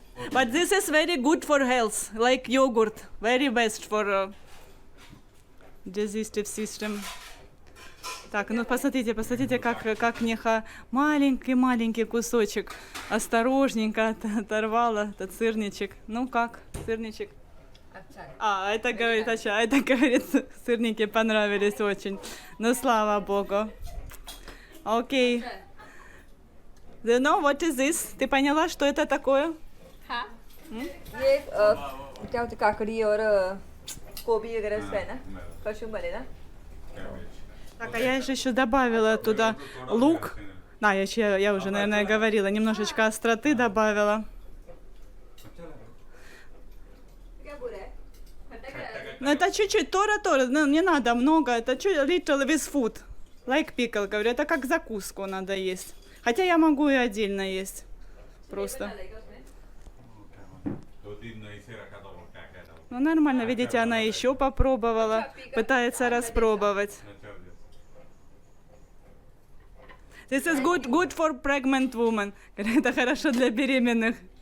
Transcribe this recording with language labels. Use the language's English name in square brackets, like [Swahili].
[English] But this is very good for health, like yogurt, very best for digestive system. [Russian] Так, ну посмотрите, как Ниха маленький кусочек осторожненько оторвала этот сырничек. Ну как, сырничек? [Hindi] अच्छा है [Russian] Это говорит, сырники понравились очень. Ну, слава богу. Окей. [English] Do you know what is this? [Russian] Ты поняла, что это такое? [Hindi] हाँ ये क्या होता है काकड़ी और गोभी वगैरह इसका है ना कशुम बने ना [Russian] Так, а я же еще добавила туда лук. Я уже, наверное, говорила, немножечко остроты добавила. [Hindi] क्या बुरा है खट्टा क्या है [Russian] Но это чуть-чуть, Тора, ну, не надо много, это чуть, [English] little with food. Like pickle, [Russian] говорю, это как закуску надо есть. Хотя я могу и отдельно есть. Просто. [Hindi] डालेगा उसमें दो-तीन ऐसे रखा था वो क्या था [Russian] Ну, нормально, видите, она еще попробовала, пытается распробовать. [English] This is good for pregnant woman. [Russian] Это хорошо для беременных.